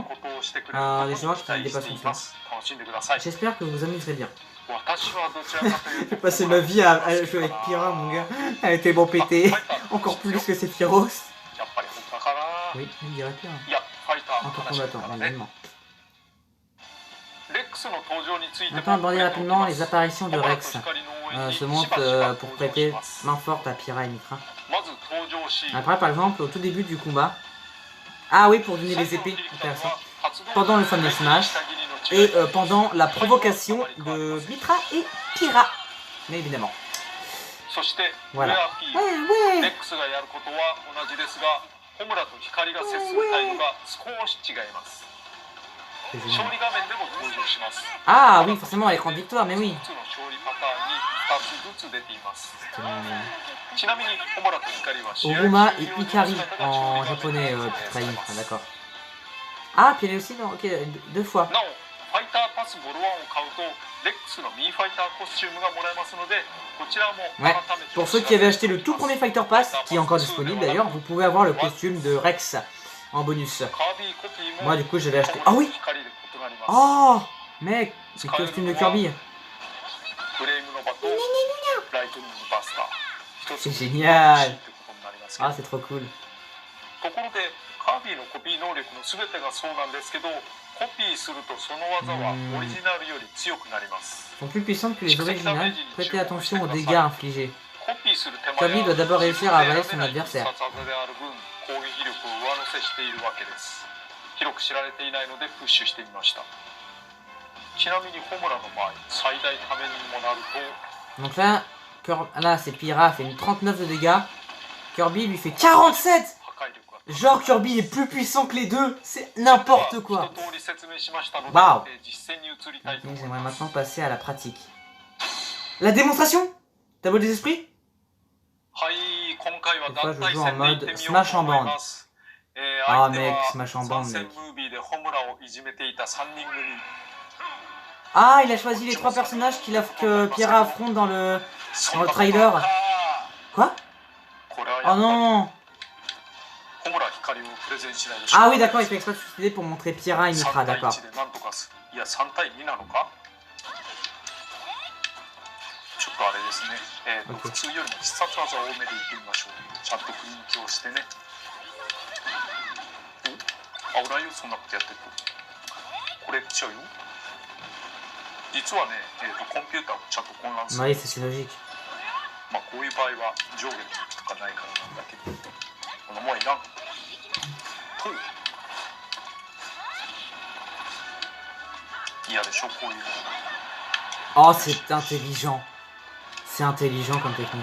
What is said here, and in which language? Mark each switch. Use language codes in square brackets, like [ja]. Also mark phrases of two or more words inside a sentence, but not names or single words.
[fr] Des joueurs qui dépassent son temps. J'espère que vous vous amuserez bien. J'ai passé ma vie à jouer avec Pyrrha, mon gars. Elle était bon pété. Encore plus que Sephiroth. Oui, il dirait Pyrrha. en tant que combattant, [ja] からね [fr] évidemment. [ja] レックスの登場についても [fr] Maintenant, aborder rapidement les apparitions de [ja] ホムラ [fr] Rex. [ja] と光の応援に [fr] Se [ja] し [fr] montre [ja] ばしば [fr] pour [ja] 登場し [fr] prêter [ja] ます [fr] main forte à Pyra et Mitra. [ja] まず登場シーン [fr] Après, par exemple, au tout début du combat. Ah oui, pour donner les épées, intéressant. Pendant le fameux smash. Et pendant la provocation de Mitra et Pyra. Mais évidemment. [ja] そして [fr] Voilà. [ja] ウェアピー [fr] Ouais, [ja] レ [fr] ouais. [ja] ックスがやることは同じですがホムラと光が接する態度が少し違います [fr] C'est [ja] 勝 [fr] génial. [ja] 利画面でも登場します [fr] Ah oui, forcément, à l'écran de victoire, mais oui. [ja] 1つの勝利パターンに2つずつ出ています [fr] C'est bon. [ja] ちなみにホムラと光は試合 [fr] Oruma [ja] 終 [fr] et [ja] 了時 [fr] Ikari [ja] の姿が [fr] en [ja] 勝利画面 [fr] japonais, [ja] に反映 [fr] Pyra [ja] さ [fr] et [ja] れま [fr] Mitra, [ja] す [fr] d'accord. Ah, puis elle est aussi dans. Ok, deux fois. [ja] なおファイターパスボロワンを買うとレックスのミーファイターコスチュームがもらえますのでこちらも [fr] Ouais. [ja] 改めて [fr] Pour ceux qui avaient acheté le tout premier Fighter Pass, qui est encore disponible d'ailleurs, vous pouvez avoir le costume de Rex en bonus. [ja] カービーコピーも [fr] Moi, du coup, j'avais acheté. Ah oui! [ja] 光で異なります [fr] Oh! Mec, c'est le costume de Kirby. [ja] フレームのバとライトニングバスター一つ [fr] C'est génial! [ja] ってことになりますけど [fr] Ah, c'est trop cool. [ja] ところでカービィのコピー能力の全てがそうなんですけどコピーするとその技はオリジナルより強くなります [fr] Sont plus puissantes que les originales. Prêtez attention aux dégâts infligés. [ja] コピーする手間 [fr] Kirby [ja] や [fr] doit d'abord réussir à avaler son adversaire. [ja] 必殺技である分攻撃力を上乗せしているわけです広く知られていないのでプッシュしてみましたちなみにホムラの場合最大ためにもなると [fr] Donc là, c'est Pyra fait une 39 de dégâts. Kirby lui fait 47! [ja] 破壊力が [fr] Genre Kirby est plus puissant que les deux, c'est n'importe quoi. [ja] 一通り説明しましたので、 [fr] Waouh. [ja] 実践に移りたいと [fr] Ok, [ja] 思い [fr] j'aimerais [ja] ます [fr] maintenant passer à la pratique. La démonstration? Tableau des esprits? [ja] はい今回は [fr] Cette fois, [ja] 団 [fr] je [ja] 体 [fr] joue en [ja] 戦で行 [fr] mode [ja] ってみよう [fr] Smash [ja] と [fr] en [ja] 思い [fr] bande. [ja] ます相 [fr] Ah [ja] 手 [fr] mec, [ja] は [fr] Smash en [ja] 参 [fr] bande [ja] 戦 [fr] mec. [ja] ムービーでホムラをいじめていた3人組 [fr] Ah, il a choisi les trois personnages que Pyra affronte dans le trailer. Quoi? [ja] これはや [fr] Oh [ja] っぱり [fr] non! [ja] ホムラ光をプレゼンしないでしょう [fr] Ah oui, d'accord, il fait exprès de suicider pour montrer Pyra et [ja] 3 [fr] Mitra, [ja] 対 [fr] d'accord. [ja] 1でなんとかすいや3対2なのかちょっとあれですね、 OK 普通よりも必殺技多めでいってみましょうちゃんと雰囲気をしてねお危ないよそんなことやってるとこれちゃうよ実はね、コンピューターもちゃんと混乱する [fr] Oui, c'est logique. [ja] まあこういう場合は上下のとかないからなんだけどこのもういらんと 嫌でしょこういうの [fr] Oh, c'est intelligent. C'est intelligent comme technique.